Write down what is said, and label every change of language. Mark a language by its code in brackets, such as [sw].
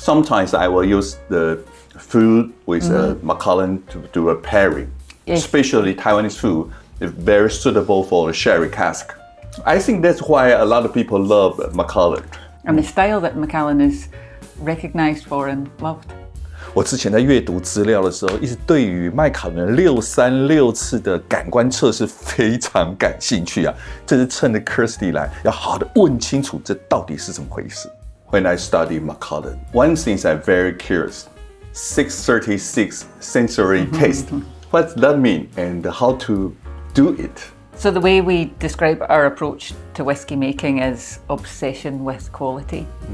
[en] Sometimes I will use the food with Macallan to do a pairing. Yes. Especially Taiwanese food is very suitable for a sherry cask. I think that's why a lot of people love Macallan. And the style that Macallan is recognized for and loved. [zh] 我之前在阅读资料的时候，一直对于麦卡伦636次的感官测试非常感兴趣啊！这是趁着 Kirsteen 来，要好好的问清楚这到底是怎么回事。 [en] When I study Macallan, one thing I'm very curious: 636 sensory taste. What does that mean, and how to do it? So the way we describe our approach to whiskey making is obsession with quality.